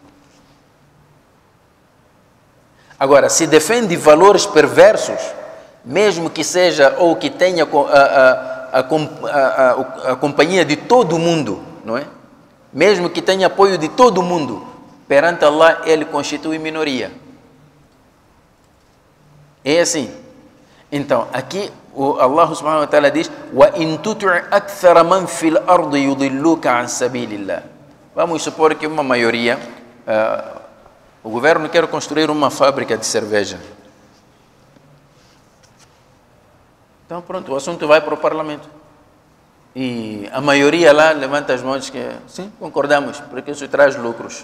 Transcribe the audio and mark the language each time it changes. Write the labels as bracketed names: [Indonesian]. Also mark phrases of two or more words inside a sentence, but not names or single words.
[Portuguese] Agora, se defende valores perversos, mesmo que seja ou que tenha a companhia de todo mundo, não é? Mesmo que tenha apoio de todo mundo, perante Allah ele constitui minoria. É assim. Então, aqui o [Arabic] الله سبحانه وتعالى diz: "وإن تطع أكثر من في الأرض يضلوك عن سبيل الله." [Portuguese] Vamos supor que uma maioria, o governo quer construir uma fábrica de cerveja. Então pronto, o assunto vai para o parlamento. E a maioria lá levanta as mãos que sim, concordamos, porque isso traz lucros.